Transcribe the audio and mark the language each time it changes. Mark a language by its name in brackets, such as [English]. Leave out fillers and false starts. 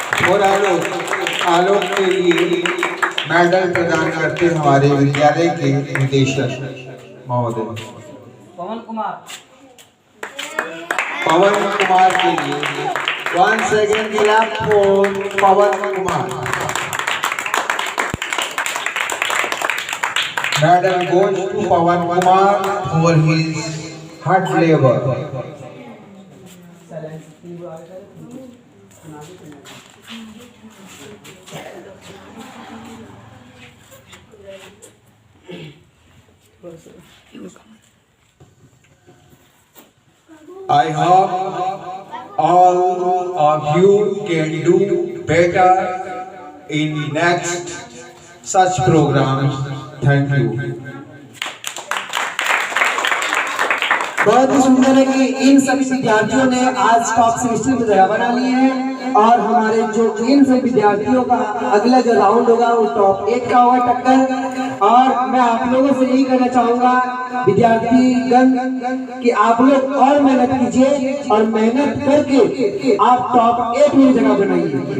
[Hindi] और आलोक के लिए मेडल प्रदान करते हमारे विद्यालय के निदेशक महोदय पवन कुमार के लिए 1 second [English] clap for [Hindi] Pawan Kumar. [English] Medal goes to Pawan Kumar for his hard labor. I hope all of you can do better in next such programs. Thank you. [Hindi] बहुत ही सुंदर है कि इन सभी विद्यार्थियों ने आज टॉप सेमेस्टर में जगह बना ली है और हमारे जो इन सभी विद्यार्थियों का अगला जो राउंड होगा वो टॉप 1 का होगा टक्कर। और मैं आप लोगों से यही कहना चाहूंगा विद्यार्थीगण कि आप लोग और मेहनत कीजिए और मेहनत करके आप टॉप 1 में जगह बनाइए।